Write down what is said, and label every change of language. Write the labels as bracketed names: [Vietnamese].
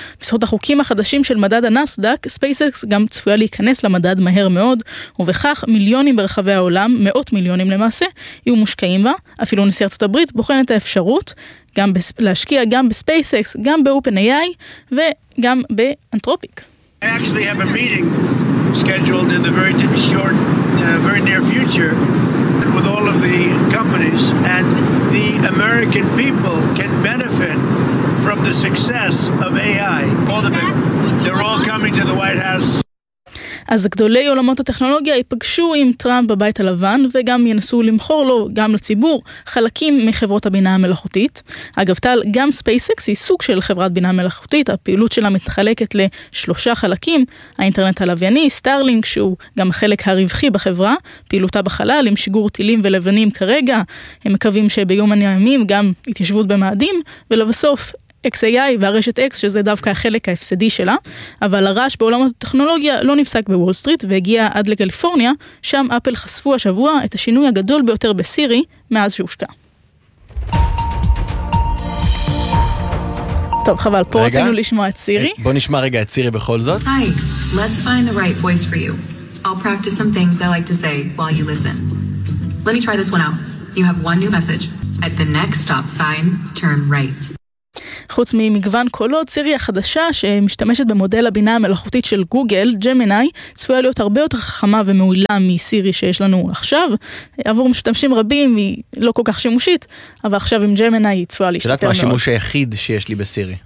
[Hebrew] בזכות החוקים החדשים של מדד הנאסדק, ספייסקס גם צפויה להיכנס למדד מהר מאוד, ובכך מיליונים ברחבי העולם, מאות מיליונים למעשה, יהיו מושקעים בה. אפילו נשיא ארצות הברית בוחן את האפשרות גם להשקיע גם בספייסקס, גם ב-OpenAI וגם באנתרופיק. [English] I actually have a meeting scheduled in the very short, very near future with all of the companies, and the American people can benefit from the success of AI. All the big, they're all coming to the White House. [Hebrew] אז גדולי עולמות הטכנולוגיה ייפגשו עם טראמפ בבית הלבן, וגם ינסו למכור לו, גם לציבור, חלקים מחברות הבינה המלאכותית. אגב טל, גם ספייסקס היא סוג של חברת בינה מלאכותית, הפעילות שלה מתחלקת לשלושה חלקים, האינטרנט הלווייני, סטארלינק, שהוא גם החלק הרווחי בחברה, פעילותה בחלל עם שיגור טילים ולבנים כרגע, הם מקווים שביום הימים גם התיישבות במאדים, ולבסוף, XAI והרשת X, שזה דווקא החלק ההפסדי שלה, אבל הרעש בעולם הטכנולוגיה לא נפסק בוול סטריט והגיע עד לקליפורניה, שם אפל חשפו השבוע את השינוי הגדול ביותר בסירי מאז שהושקע. טוב, חבל, פה רצינו לשמוע את סירי. בוא נשמע רגע את סירי בכל זאת. [English] Hi, let's find the right voice for you. I'll practice some things I like to say while you listen. Let me try this one out. You have one new message. At the next stop sign, turn right. [Hebrew] חוץ ממגוון קולות, סירי החדשה שמשתמשת במודל הבינה המלאכותית של גוגל, ג'מיני, צפויה להיות הרבה יותר חכמה ומעולה מסירי שיש לנו עכשיו. עבור משתמשים רבים היא לא כל כך שימושית, אבל עכשיו עם ג'מיני היא צפויה להשתפר מאוד. שדעת מה השימוש היחיד שיש לי בסירי?